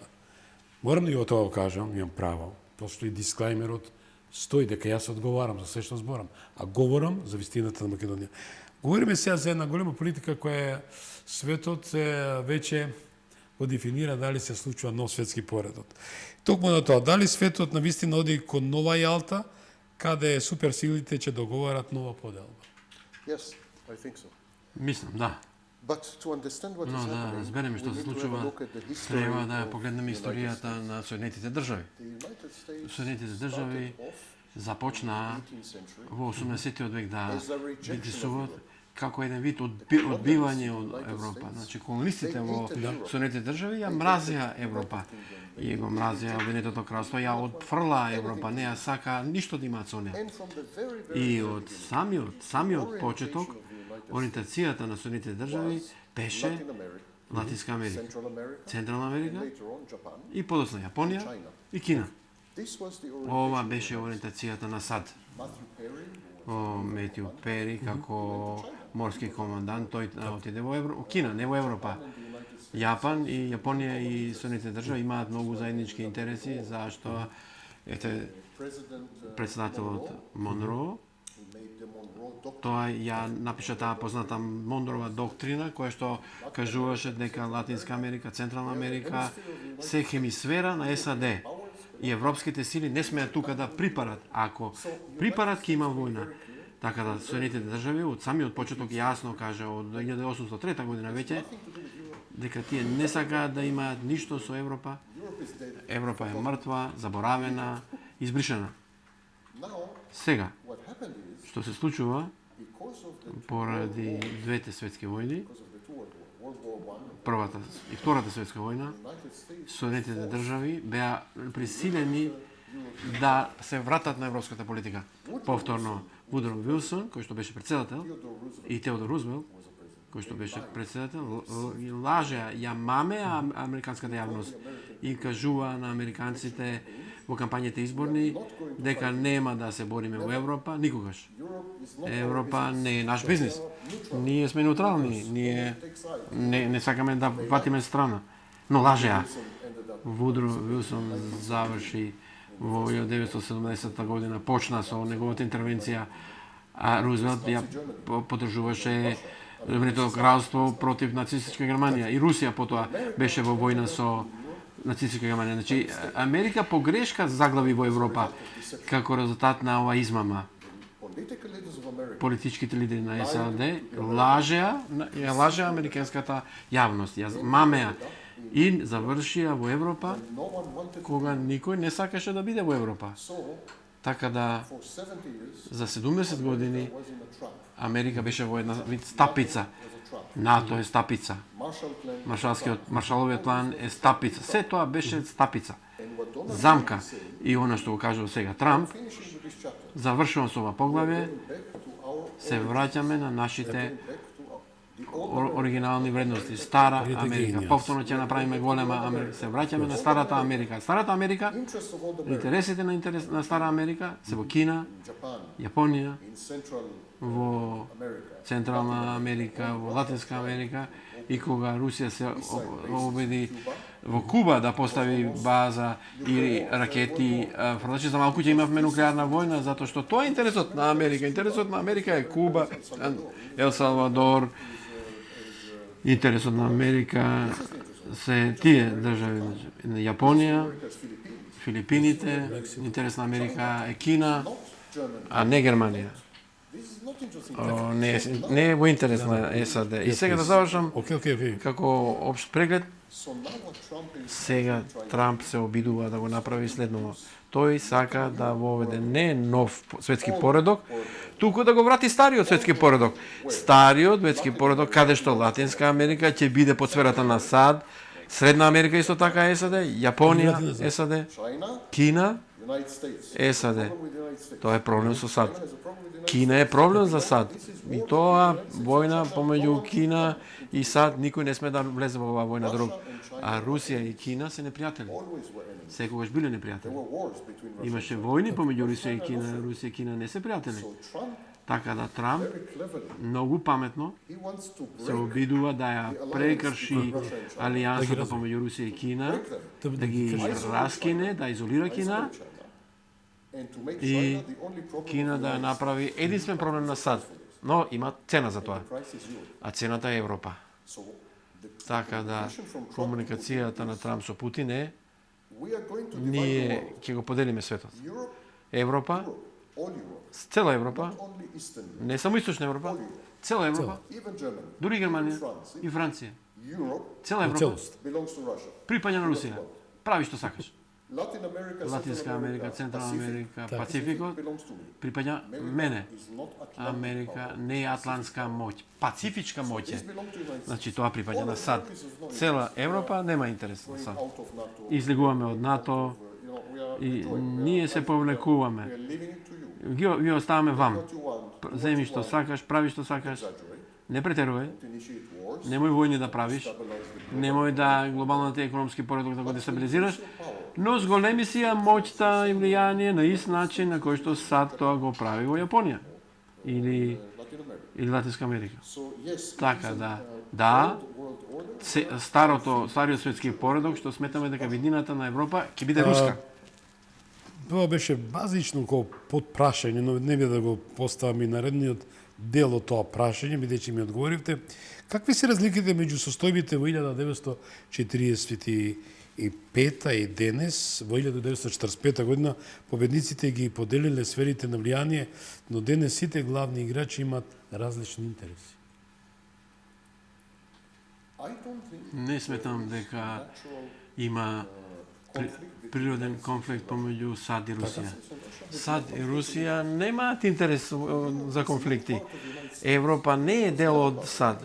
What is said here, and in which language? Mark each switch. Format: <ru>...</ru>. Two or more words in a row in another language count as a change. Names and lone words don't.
<mk>Морам да ја тоа кажам, имам право, постои дисклеймерот, стои дека јас одговарам за се што зборам, а говорам за вистината на Македонија. Говориме сега за една голема политика која е светот веќе го дефинира дали се случува нов светски поредок. Токму на тоа, дали светот на вистина оди кон нова Јалта, каде суперсилите ќе договарат нова поделба?</mk> <en>Yes, I think so.</en> <mk>Мислам, да.</mk> <en>But to understand what</en> <mk>Но is да happening, разбереме што we се</mk> <en>need to have a</en> <mk>случува,</mk> <en>look at the history</en> <mk>треба да of погледнеме the United историјата States. на Соединетите држави. The United States Соединетите држави</mk> <en>started off</en> <mk>започнаа</mk> <en>18th century</en> <mk>во 18-тиот век да</mk> <en>as a rejection of</en> <mk>притисуваат Europe. како еден вид одбивање од Европа. Значи, колонистите во Соединетите држави ја мразеа Европа. И го мразеа Обединетото кралство, ја отфрла Европа, не ја сака ништо да имаат со неа.</mk> <en>And from the very, very</en> <mk>И од самиот почеток, ориентацијата на Соединетите држави беше Latin America, Латинска Америка, Central America, Централна and Америка</mk> <en>later on Japan.</en> <mk>и подоцна Јапонија и Кина.</mk> <en>This was the</en> <mk>Ова orientation беше ориентацијата на САД. Matthew Perry, О Метју Пери како морски командант, тој отиде во Кина, не во Европа. Јапан и Јапонија и Соединетите држави имаат многу заеднички интереси, зашто ете President председателот Монро,</mk> <en>who made the Monroe Doctrine.</en> <mk>тоа ја напиша таа позната Монрова доктрина, која што кажуваше дека Латинска Америка, Централна Америка се хемисфера на САД. И европските сили не смеат тука да припарат. Ако припарат, ќе има војна. Така да Соединетите држави од самиот почеток јасно кажа од 1803 година веќе дека тие не сакаат да имаат ништо со Европа. Европа е мртва, заборавена, избришена. Now, Сега,</mk> <en>what happened is,</en> <mk>што се случува</mk> <en>because of the</en> <mk>поради двете светски војни,</mk> <en>because of the two World War I,</en> <mk>првата и втората светска војна, United States Соединетите држави беа присилени да се вратат на европската политика. Повторно, Вудро Вилсон, кој што беше председател, и Теодор Рузвелт, кој што беше председател, лажеа, ја мамеа американската јавност и кажува на американците во кампањите изборни дека нема да се бориме во Европа никогаш.</mk> <en>Europe is not</en> <mk>Европа не е наш бизнис. Ние сме неутрални, ние не сакаме да ватиме страна. Но лажеа. Вудро Вилсон заврши во 1970 година, почна со неговата интервенција, а Рузвелт ја поддржуваше Обединетото кралство против нацистичка Германија и Русија потоа беше во војна со нацистичка Германија. Значи Америка погрешка заглави во Европа како резултат на ова измама.</mk> <en>political leaders of America.</en> <mk>Политичките лидери на САД ја лажеа американската јавност, ја мамеа и завршија во Европа</mk> <en>No one wanted</en> <mk>кога никој не сакаше да биде во Европа. so Така да</mk> <en>for 70 years</en> <mk>за 70 години</mk> <en>was in a trap.</en> <mk>Америка беше во една вид стапица.</mk> <en>Was a trap.</en> <mk>НАТО е стапица. Marshall Plan. Маршаловиот план е стапица. Се тоа беше стапица.</mk> <en>And what Donald</en> <mk>Замка. И она што го кажува сега Трамп,</mk> <en>finishing with this chapter.</en> <mk>завршувам со ова поглавје,</mk> <en>Back to our</en> <mk>се враќаме на нашите</mk> <en>back to the old</en> <mk>оригинални вредности. Стара Really Америка. genius. Повторно ќе направиме голема Америка. Се враќаме на старата Америка. Старата Америка,</mk> <en>interest of all the Americans</en> <mk>интересите на Стара Америка се во Кина,</mk> <en>in Japan,</en> <mk>Јапонија,</mk> <en>in Central</en> <mk>во America, Централна Америка, во Латинска Америка и кога Русија се обеди во Куба да постави база и ракети, фрлачи за малку ќе имавме нуклеарна војна, затоа што тоа е интересот на Америка. Интересот на Америка е Куба, Ел Салвадор. Интересот на Америка се тие држави, Јапонија, Филипините, интерес на Америка е Кина, а не Германија.</mk> <en>this is not interesting.</en> <mk>Не е во интерес на САД. И сега да завршам Окей. како општ преглед.</mk> <en>So now what Trump is</en> <mk>Сега Трамп се обидува да го направи следново. Тој сака да воведе не нов светски поредок, туку да го врати стариот светски поредок. Стариот светски поредок каде што Латинска Америка ќе биде под сферата на САД, Средна Америка исто така САД, Јапонија САД, China, Кина, United States. SAD.</mk> <en>Problem with the United States.</en> <mk>Тоа е проблем со САД.</mk> <en>China has a problem with the United</en> <mk>Кина е проблем за САД. И тоа војна помеѓу Кина и САД, никој не сме да влезе во оваа војна друг. А Русија и Кина се непријатели.</mk> <en>Always were enemies.</en> <mk>Секогаш биле There непријатели.</mk> <en>were wars between Russia.</en> <mk>Имаше војни помеѓу Русија и Кина. Русија и Кина не се пријатели.</mk> <en>So Trump,</en> <mk>Така да Трамп</mk> <en>very cleverly,</en> <mk>многу паметно</mk> <en>he wants to</en> <mk>се break обидува да ја прекрши алијансата помеѓу Русија и Кина, да ги раскине, да изолира Кина</mk> <en>China and to make</en> <mk>и</mk> <en>China the only problem</en> <mk>Кина</mk> <en>of the</en> <mk>да ја United направи единствен проблем на САД. Но има цена за тоа,</mk> <en>States. Price is Europe.</en> <mk>а цената е Европа.</mk> <en>So the</en> <mk>Така да</mk> <en>communication from Trump</en> <mk>комуникацијата на Трамп со Путин е</mk> <en>we are going to divide the</en> <mk>ние world. ќе го поделиме светот. Europe, Европа,</mk> <en>all Europe,</en> <mk>цела Европа,</mk> <en>not only Eastern Europe,</en> <mk>не само Источна Европа, цела Европа,</mk> <en>even Germany,</en> <mk>дури Германија France, и Франција, Europe цела Европа Целост.</mk> <en>belongs to Russia.</en> <mk>припаѓа на Русија. Прави што сакаш. Latin America, Латинска Central Америка, Централна Pacific Америка, Так. Пацификот</mk> <en>belongs to me.</en> <mk>припаѓа мене.</mk> <en>Is not Atlantic</en> <mk>Америка не е атлантска моќ, пацифичка моќ This е.</mk> <en>belongs to United States.</en> <mk>Значи тоа припаѓа на САД. Цела Европа нема интерес на САД.</mk> <en>Out of NATO.</en> <mk>Излегуваме од НАТО</mk> <en>You know, we are</en> <mk>и enjoying. ние се повлекуваме.</mk> <en>We are leaving it to you.</en> <mk>Ги оставаме вам.</mk> <en>What you want,</en> <mk>Земи што сакаш, прави што сакаш, exaggerate, не претерувај,</mk> <en>to initiate wars,</en> <mk>немој војни да правиш,</mk> <en>stabilize the</en> <mk>немој да глобалниот економски поредок да го дестабилизираш, но зголеми си ја моќта и влијание на ист начин на кој што САД тоа го прави во Јапонија или Latin America. или Латинска Америка.</mk> <en>So yes,</en> <mk>Така да,</mk> <en>world order.</en> <mk>стариот светски поредок што сметаме дека видината на Европа ќе биде руска. Тоа беше базично како подпрашање, но не би да го поставам и наредниот дел од тоа прашање, бидејќи ми одговоривте. Какви се разликите меѓу состојбите во 1945 и денес? Во 1945 година победниците ги поделиле сферите на влијание, но денес сите главни играчи имаат различни интереси.</mk> <en>I don't think</en> <mk>Не сметам дека natural има природен конфликт помеѓу САД и Русија. САД и Русија немаат интерес за конфликти. Европа не е дел од САД.</mk>